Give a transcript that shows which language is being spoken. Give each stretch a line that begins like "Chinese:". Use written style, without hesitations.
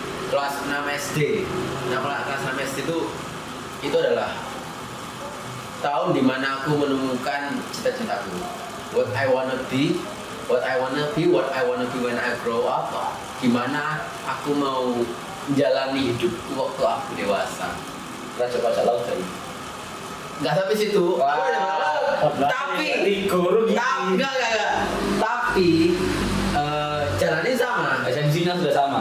Indonesian: Kelas 6 SD. Nah, kelas 6 SD itu adalah tahun dimana aku menemukan cita-citaku.
English: What I wanna be when I grow up.
Indonesian: Gimana aku mau menjalani hidupku waktu aku dewasa. Raja Bajak Laut tadi. Nggak sampai situ. Aku udah tahu. Tapi enggak. Tapi jalannya sama. Esensinya sudah sama.